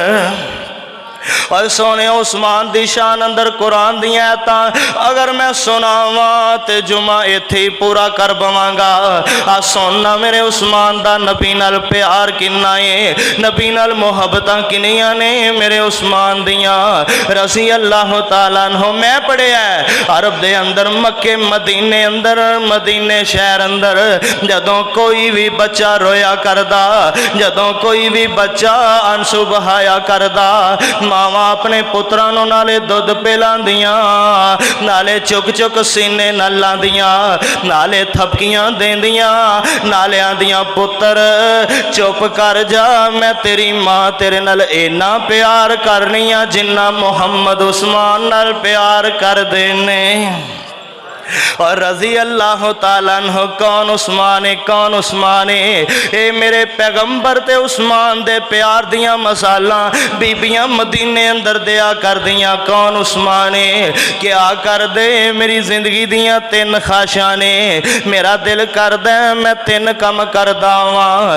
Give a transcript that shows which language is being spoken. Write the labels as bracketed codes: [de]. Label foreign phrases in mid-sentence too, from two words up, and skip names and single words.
[pa] اور سونے عثمان دی شان اندر قرآن دیاں آیتاں اگر میں سناواں تو جمعہ ایتھے ہی پورا کر پواں گا. آ سننا میرے عثمان دا نبی نال پیار کنا ہے، نبی نال محبتاں کنیاں نے میرے عثمان دیاں [ar] رضي الله تعالى عنه. [pa] میں پڑھیا عرب دے اندر مکے مدینے اندر، مدینے شہر اندر جدوں کوئی بھی بچہ رویا کردا، جدوں کوئی بھی بچہ انسو بہایا کردا، ماواں اپنے پتراں نوں نالے دودھ پلاندیاں، نالے چک چک سینے نال لاندیاں، نالے تھپکیاں دیندیاں، نالے آندیاں پتر چپ کر جا، میں تیری ماں تیرے نال انا پیار کرنی آ جنا محمد عثمان نال پیار کر دینے. और [ar] رضي الله تعالى عنه [pa] کون عثمان ہے، کون عثمان ہے. اے میرے پیغمبر تے عثمان دے پیار دیاں مسالا بیبیاں مدینے اندر دیا کر دیاں. کون عثمان ہے، کیا کر دے میری زندگی دیاں تین خواہشاں نے. میرا دل کردا میں تین کم کردا واں.